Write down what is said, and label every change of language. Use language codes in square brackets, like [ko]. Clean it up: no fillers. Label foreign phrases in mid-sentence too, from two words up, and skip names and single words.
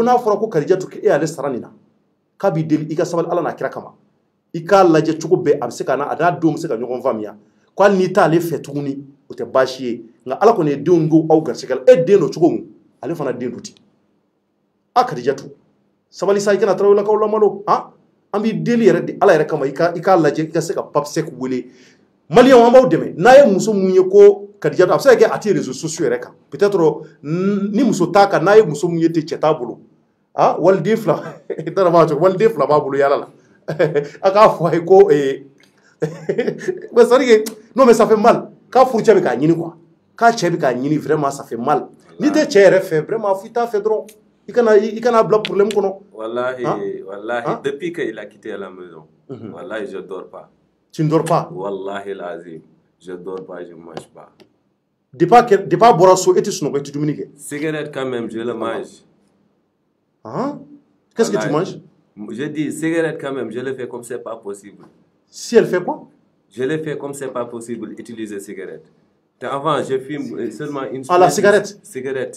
[bm] n'a fɔra ko Khadijatou ke ale saranina ka bi deli i ka sabali ala na kira kama i ka lajɛ cogo bɛɛ a bɛ se ka na a n'a denw bɛ se ka ɲɔgɔn faamuya ko hali n'i t'ale fɛ tuguni o tɛ baasi ye nka ala kɔni ye denw go aw garisɛgɛ la e den do cogo min ale fana den do ten a Khadijatou sabali sa i kana tarawele lakaw lamalo an b'i deli yɛrɛ de ala yɛrɛ kama i ka lajɛ i ka se ka papsek wele malien an b'aw dɛmɛ n'a ye muso mun ye ko Kadijatu a bɛ se ka kɛ a tɛ [fr] réseaux sociaux [bm] yɛrɛ kan peut-être ni muso t'a kan n'a ye muso mun ye ten cɛ t'a bolo waliden fila i t'a dɔn b'a cogo waliden fila b'a bolo yala la a k'a fɔ a ye ko [fr] mais c'est à dire que non mais ça fait mal [bm] k'a furucɛ bɛ k'a ɲini quoi k'a cɛ bɛ k'a ɲini [fr] vraiment ça fait mal [bm] n'i tɛ cɛ yɛrɛ fɛ vraiment f'i t'a fɛ dɔrɔn i kana bila problème kɔnɔ. [fr] Wallahi depuis qu'il a quitté la maison wallahi je dors pas. Tu ne dors pas? [ar] والله العظيم [fr] je dors pas, je mange pas. Depuis a bɔra so e tɛ sunɔgɔ i tɛ dumuni kɛ? Cigarette quand même je le mange. Qu'est-ce que tu manges? Je dis cigarette quand même je le fais comme c'est pas possible. Si elle fait quoi? Je le fais comme c'est pas possible utiliser cigarette. Avant je fume seulement une. La cigarette? Cigarette.